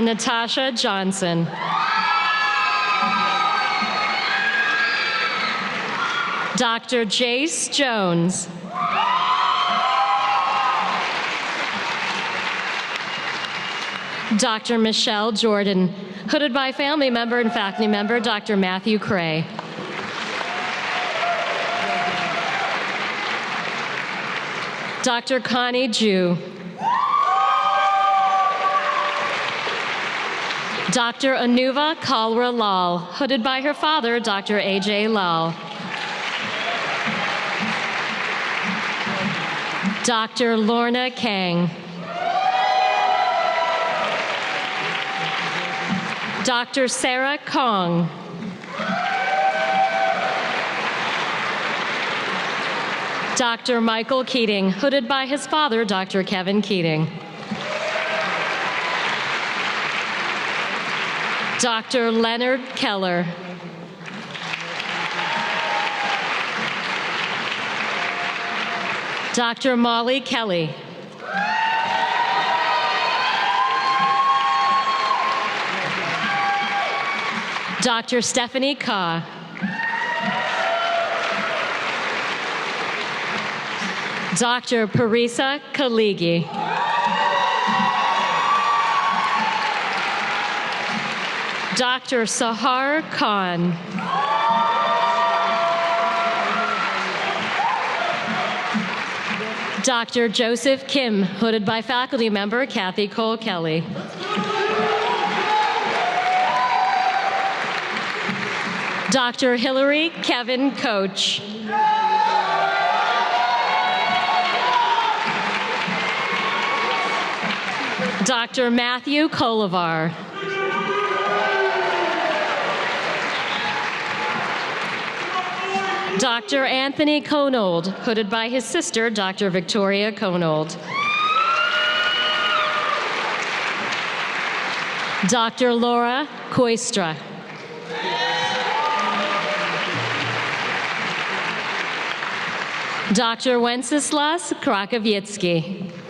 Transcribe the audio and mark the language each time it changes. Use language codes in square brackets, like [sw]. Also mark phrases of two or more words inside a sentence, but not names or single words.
[en] Natasha Johnson. Dr. Jace Jones. Dr. Michelle Jordan, hooded by family member and faculty member, Dr. Matthew Cray. Dr. Connie Jew. Dr. Anuva Kalra Lal, hooded by her father, Dr. A.J. Lal. Dr. Lorna Kang. Dr. Sarah Kong. Dr. Michael Keating, hooded by his father, Dr. Kevin Keating. Dr. Leonard Keller. Dr. Molly Kelly. Dr. Stephanie Ka. Dr. Parisa Kaligi. Dr. Sahar Khan. Dr. Joseph Kim, hooded by faculty member Kathy Cole Kelly. Dr. Hillary Kevin Coach. Dr. Matthew Kolivar. Dr. Anthony Conold, hooded by his sister, Dr. Victoria Conold. Dr. Laura Koistra. Dr. Wenceslas Krakowiecki.